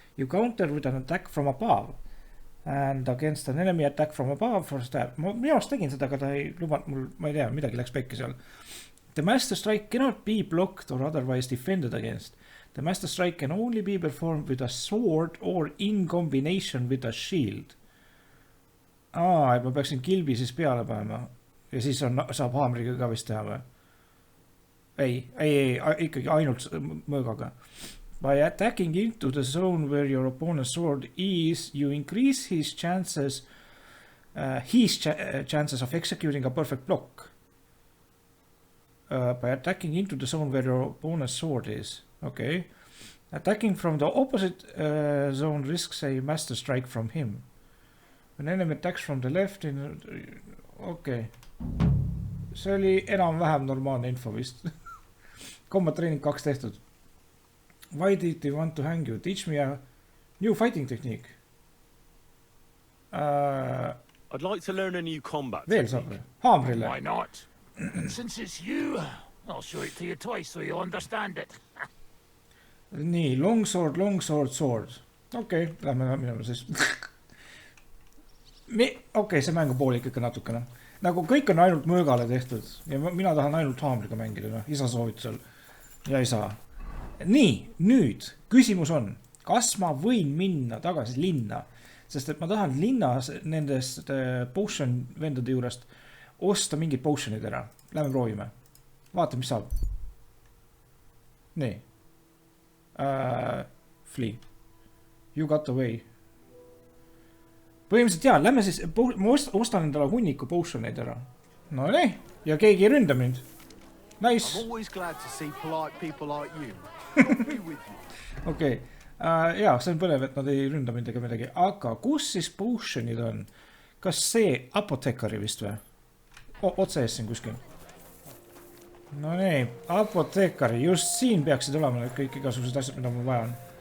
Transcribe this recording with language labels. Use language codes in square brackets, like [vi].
[en] You counter with an attack from above. And against an enemy attack from above for stab. [et] Ma minu arust tegin seda, aga ta ei lubanud mul, ma ei tea, midagi läks pekki seal. [en] The master strike cannot be blocked or otherwise defended against. The master strike can only be performed with a sword or in combination with a shield. [et] Et ma peaksin kilbi siis peale panema. Ja siis saab haamriga ka vist teha või? Ei, ikkagi ainult mõõgaga. [en] By attacking into the zone where your opponent's sword is, you increase his chances of executing a perfect block. By attacking into the zone where your opponent's sword is. Okay. Attacking from the opposite zone risks a master strike from him. When enemy attacks from the left Okay. [et] See oli enam-vähem normaalne info vist. Combat Training 2 tehtud. [en] Why did they want to hang you? Teach me a new fighting technique. I'd like to learn a new combat [et] Veel [en] technique. [et] saab või? Haamrile. [en] Why not? Since it's you, I'll show it to you twice so you'll understand it. [et] Nii, [en] long sword, sword. [et] Okei, lähme minema siis. Okei, see mängu pool ikka natukene. Nagu kõik on ainult mõõgale tehtud. Ja mina tahan ainult haamriga mängida. Isa soovitusel. Ja ei saa. Nii, nüüd. Küsimus on. Kas ma võin minna tagasi linna? Sest et ma tahan linnas nendest potion vendade juurest osta mingid potionid ära. Lähme proovime. Vaata, mis saab. Nii. [en] Flee. You got away. [et] Põhimõtteliselt jaa, lähme siis, ma ostan endale hunniku potioneid ära. No nii, ja keegi ei ründa mind. [en] Nice. I'm always glad to see polite people like you. Be with you. [et] Okei. Jaa, see on põnev, et nad ei ründa mind ega midagi. Aga kus siis potionid on? Kas see apotekari vist või? Otse ees siin kuskil. No nii, apotekari. Just siin peaksid olema need kõik igasugused asjad, mida mul vaja on.